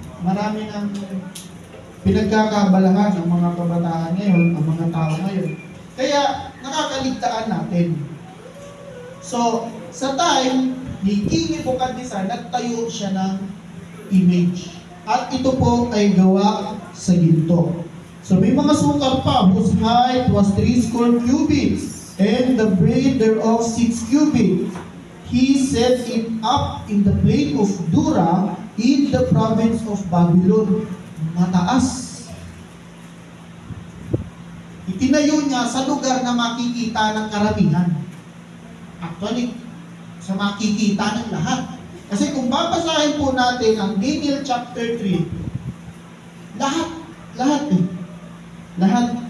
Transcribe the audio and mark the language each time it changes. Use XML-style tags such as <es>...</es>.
<tl>Marami ng pinagkakabalahan ng mga kabataan ngayon, ang mga tao ngayon. Kaya nakakaligtaan natin. So, sa time ni King Nebuchadnezzar, nagtayo siya ng image. At ito po ay gawa sa ginto. So may mga sukar pa,</tl> <en>whose height was 30 cubits, and the breadth thereof 6 cubits. He set it up in the plain of Dura, in the province of Babylon.</en> <tl>Mataas. Itinayo niya sa lugar na makikita ng karamihan. Actually, sa makikita ng lahat. Kasi kung babasahin po natin ang Daniel chapter 3, lahat eh. Lahat.</tl>